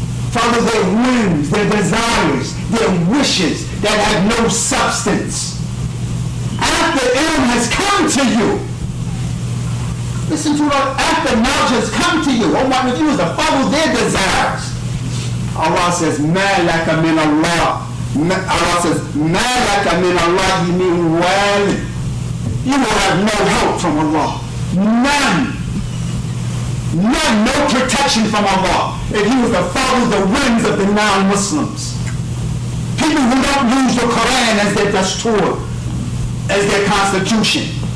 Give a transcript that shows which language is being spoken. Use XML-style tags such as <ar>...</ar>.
<en>follow their whims, their desires, their wishes that have no substance, after ilm has come to you, listen to what, after knowledge has come to you, what one of you is to follow their desires. Allah says,</en> <ar>مَا لَكَ مِنَ اللَّهِ. Allah says, مَا لَكَ مِنَ اللَّهِ مِنْ وَالٍ.</ar> <en>You will have no help from Allah. None. None, no protection from Allah if you was to follow the whims of the non-Muslims. People who don't use the Qur'an as their dastur, as their constitution.</en>